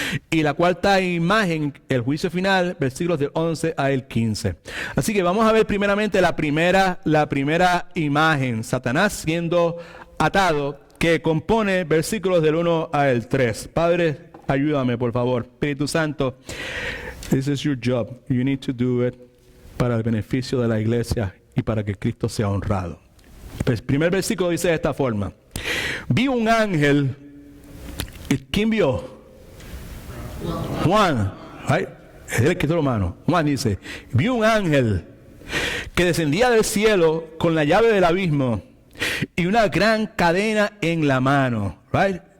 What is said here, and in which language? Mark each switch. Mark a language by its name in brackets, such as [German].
[Spanish] Y la cuarta imagen, el juicio final, versículos del 11 al 15. Así que vamos a ver primeramente la primera imagen, Satanás siendo atado, que compone versículos del 1 al 3. Padre, ayúdame por favor. [English] Espíritu Santo, this is your job. You need to do it [Spanish] para el beneficio de la iglesia y para que Cristo sea honrado. El primer versículo dice de esta forma: vi un ángel. ¿Quién vio? Juan, right? Es el escritor romano. Juan dice: vi un ángel que descendía del cielo con la llave del abismo y una gran cadena en la mano. Right?